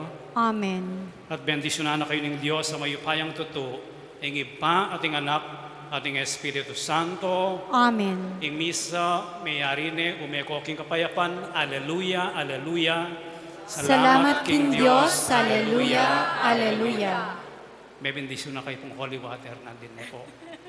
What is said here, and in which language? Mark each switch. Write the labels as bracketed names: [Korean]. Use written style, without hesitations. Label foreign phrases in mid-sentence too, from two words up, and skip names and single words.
[Pampanga] Amen. At bendisyonan na kayo ng Diyos sa mayupayang totoo, ing Ipa, ating anak, ating Espiritu Santo. Amen. Ing misa, mayarine, umeko king kapayapan. Aleluya, aleluya. Salamat king Diyos. Aleluya, aleluya. May bendisyon na kayo pong [English] holy water, [Pampanga] nandin mo po.